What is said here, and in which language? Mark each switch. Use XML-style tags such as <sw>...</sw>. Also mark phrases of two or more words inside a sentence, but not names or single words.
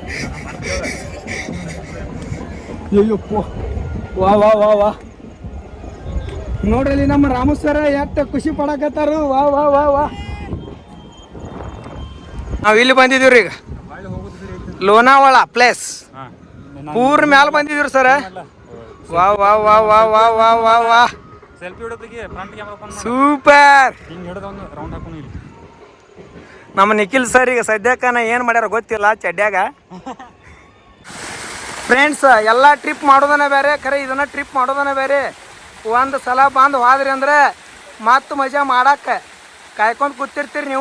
<kn>ಅಯ್ಯಪ್ಪ. ವಾ ವಾ ವಾ ವಾ ನೋಡ್ರಿ ನಮ್ಮ ರಾಮು ಸರ ಎಷ್ಟು ಖುಷಿ ಪಡಕತ್ತಾರು. ವಾ ವಾ ವಾ ವಾ. ನಾವು ಇಲ್ಲಿ ಬಂದಿದ್ದೀವ್ರಿ ಈಗ ಲೋನಾವಾಳ ಪ್ಲೇಸ್. ಪೂರ್ ಮ್ಯಾಲ ಬಂದಿದ್ದೀರಿ ಸರ. ವಾ ವಾ ವಾ ವಾ ವಾ ವಾ ವಾ ವಾ ಸೆಲ್ಫಿ ಹಿಡೋದಕ್ಕೆ</kn> <en>front camera</en> <kn>ಸೂಪರ್. ಹಿಂಗೆ ಹಿಡಿದ ಒಂದು ರೌಂಡ್ ಹಾಕೊಂಡು ಇಲ್ಲಿ ನಮ್ಮ ನಿಖಿಲ್ ಸರ್ ಈಗ ಸದ್ಯಕ್ಕೆ ನಾ ಏನು ಮಾಡ್ಯಾರ ಗೊತ್ತಿಲ್ಲ ಚಡ್ಡ್ಯಾಗ. ಫ್ರೆಂಡ್ಸ್ ಎಲ್ಲ ಟ್ರಿಪ್ ಮಾಡೋದನ್ನ ಬೇರೆ, ಖರೆ ಇದನ್ನ ಟ್ರಿಪ್ ಮಾಡೋದನ್ನ ಬೇರೆ. ಒಂದು ಸಲ ಬಂದು ಹೋದ್ರಿ ಅಂದ್ರೆ ಮತ್ತೆ ಮಜಾ ಮಾಡಕ್ಕೆ ಕಾಯ್ಕೊಂಡು ಕೂತಿರ್ತೀರಿ ನೀವು.</kn>